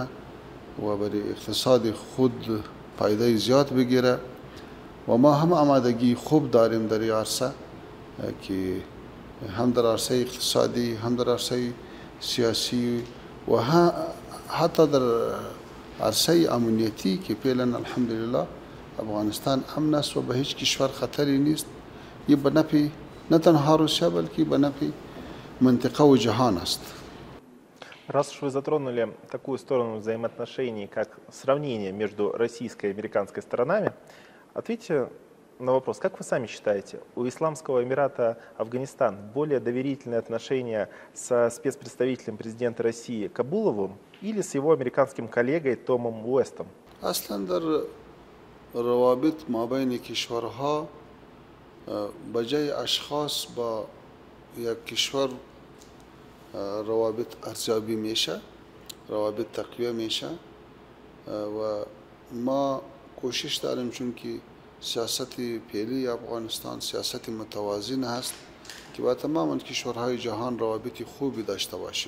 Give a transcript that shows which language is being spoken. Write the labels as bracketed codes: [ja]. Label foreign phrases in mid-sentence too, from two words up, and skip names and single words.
[fa] و برای اقتصاد خود فایده زیاد بگیره و ما هم آمادگی خوب داریم در این عرصه که هم در عرصه اقتصادی هم در عرصه سیاسی و حتی در عرصه امنیتی که فعلا الحمدلله افغانستان امن است و به هیچ کشور خطری نیست. این به نفع نه تنها روسیه بلکه به نفع منطقه و جهان است. [ru] Раз уж вы затронули такую сторону взаимоотношений, как сравнение между российской и американской сторонами, ответьте на вопрос, как вы сами считаете, у Исламского Эмирата Афганистан более доверительные отношения со спецпредставителем президента России Кабуловым или с его американским коллегой Томом Уэстом? [fa] اصلا در روابط مابین کشورها بجای اشخاص با یک کشور روابط ارزیابی میشه، روابط تقویه میشه و ما کوشش داریم، چون که سیاست فعلی افغانستان سیاست متوازن است که با تمام کشورهای جهان روابط خوبی داشته باشیم.